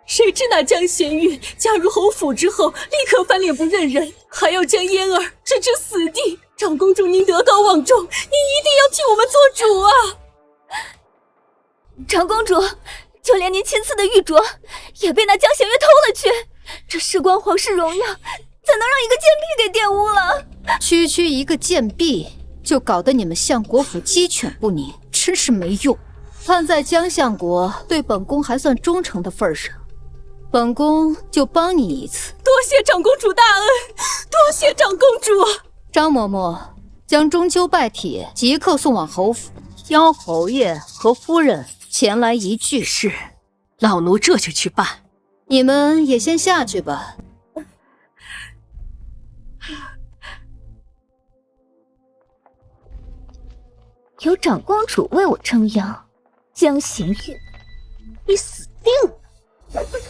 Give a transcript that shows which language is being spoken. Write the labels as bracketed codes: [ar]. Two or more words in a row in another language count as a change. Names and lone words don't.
[zh] 誰知那江弦月加入侯府之後，立刻翻臉不認人，還要將嫣兒置之死地。長公主，您德高望重，您一定要替我們做主啊！长公主，就連您亲赐的玉镯也被那江弦月偷了去，這事關皇室榮耀，怎能讓一個賤婢給玷污了？區區一個賤婢，就搞得你們相國府雞犬不寧，真是沒用。看在江相國對本宮還算忠誠的份上，本宮就幫你一次。多謝長公主大恩，多謝長公主。張嬷嬷，將中秋拜帖即刻送往侯府，邀侯爺和夫人前來一聚。是，老奴這就去辦。你們也先下去吧。有长公主为我撑腰，江弦月，你死定了！